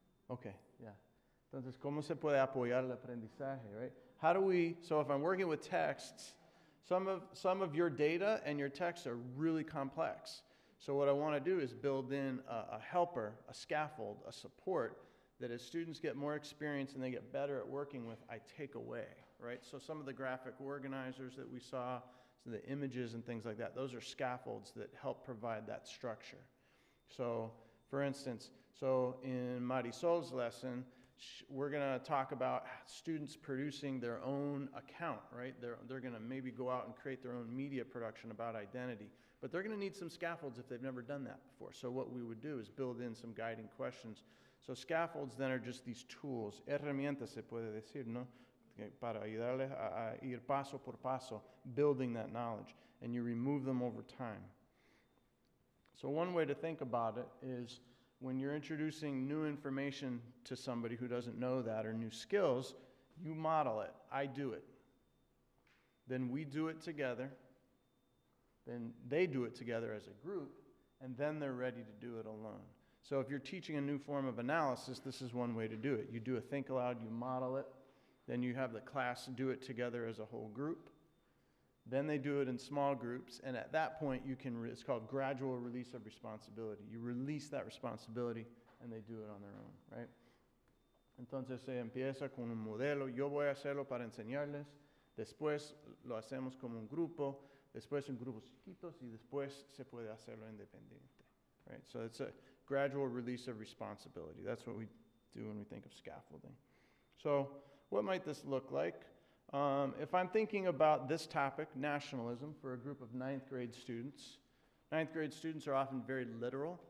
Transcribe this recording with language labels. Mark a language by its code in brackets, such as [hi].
[es] Okay, yeah. Entonces, ¿cómo se puede apoyar el aprendizaje, right? [en] How do we, so if I'm working with texts, some of your data and your texts are really complex. So what I want to do is build in a helper, a scaffold, a support that as students get more experience and they get better at working with, I take away, right? So some of the graphic organizers that we saw, so the images and things like that, those are scaffolds that help provide that structure. So for instance, so in Marisol's lesson, we're going to talk about students producing their own account, right? They're going to maybe go out and create their own media production about identity, but they're going to need some scaffolds if they've never done that before. So what we would do is build in some guiding questions. So scaffolds then are just these tools, [es] herramientas se puede decir, ¿no? Para ayudarles a ir paso por paso, [en] building that knowledge, and you remove them over time. So one way to think about it is when you're introducing new information to somebody who doesn't know that or new skills, you model it. I do it. Then we do it together. Then they do it together as a group, and then they're ready to do it alone. So if you're teaching a new form of analysis, this is one way to do it. You do a think aloud, you model it, then you have the class do it together as a whole group. Then they do it in small groups, and at that point, it's called gradual release of responsibility. You release that responsibility, and they do it on their own, right? [es] Entonces se empieza con un modelo, yo voy a hacerlo para enseñarles, después lo hacemos como un grupo, después en grupos chiquitos, y después se puede hacerlo independiente, right? [en] So it's a gradual release of responsibility. That's what we do when we think of scaffolding. So what might this look like? If I'm thinking about this topic, nationalism, for a group of 9th grade students, 9th grade students are often very literal.